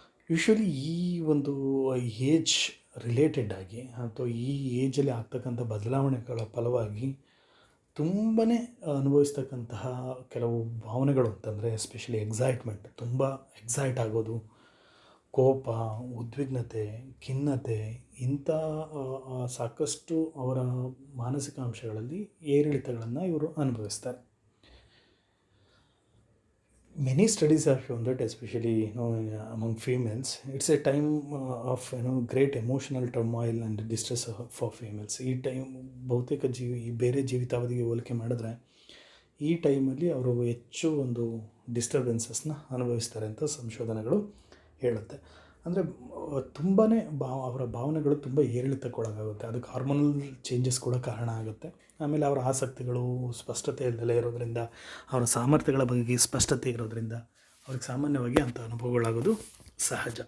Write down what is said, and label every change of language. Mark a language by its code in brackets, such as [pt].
[kn] Usually ಈ ಒಂದು age related ಆಗಿ ಅಥವಾ ಈ ಏಜಲ್ಲಿ ಆಗ್ತಕ್ಕಂಥ ಬದಲಾವಣೆಗಳ ಫಲವಾಗಿ ತುಂಬಾ ಅನುಭವಿಸ್ತಕ್ಕಂತಹ ಕೆಲವು ಭಾವನೆಗಳು ಅಂತಂದರೆ ಎಸ್ಪೆಷಲಿ ಎಕ್ಸೈಟ್ಮೆಂಟ್, ತುಂಬ ಎಕ್ಸೈಟ್ ಆಗೋದು, ಕೋಪ, ಉದ್ವಿಗ್ನತೆ, ಖಿನ್ನತೆ, ಇಂಥ ಸಾಕಷ್ಟು ಅವರ ಮಾನಸಿಕ ಅಂಶಗಳಲ್ಲಿ ಏರಿಳಿತಗಳನ್ನು ಇವರು ಅನುಭವಿಸ್ತಾರೆ. [en] Many studies have shown that, especially among females, it's a time of great emotional turmoil and distress for females. [kn] ಈ ಟೈಮ್ ಬಹುತೇಕ ಬೇರೆ ಜೀವಿತಾವಧಿಗೆ ಹೋಲಿಕೆ ಮಾಡಿದ್ರೆ ಈ ಟೈಮಲ್ಲಿ ಅವರು ಹೆಚ್ಚು ಒಂದು ಡಿಸ್ಟರ್ಬೆನ್ಸಸ್ನ ಅನುಭವಿಸ್ತಾರೆ ಅಂತ ಸಂಶೋಧನೆಗಳು ಹೇಳುತ್ತೆ. ಅಂದರೆ ತುಂಬಾ ಅವರ ಭಾವನೆಗಳು ತುಂಬ ಏರಿಳಿತಕ್ಕೊಳಗಾಗುತ್ತೆ. ಅದಕ್ಕೆ ಹಾರ್ಮೋನಲ್ ಚೇಂಜಸ್ ಕೂಡ ಕಾರಣ ಆಗುತ್ತೆ. ಆಮೇಲೆ ಅವರ ಆಸಕ್ತಿಗಳು ಸ್ಪಷ್ಟತೆ ಇಲ್ಲದಲೇ ಇರೋದರಿಂದ, ಅವರ ಸಾಮರ್ಥ್ಯಗಳ ಬಗ್ಗೆ ಸ್ಪಷ್ಟತೆ ಇರೋದರಿಂದ ಅವ್ರಿಗೆ ಸಾಮಾನ್ಯವಾಗಿ ಅಂಥ ಅನುಭವಗಳಾಗೋದು ಸಹಜ.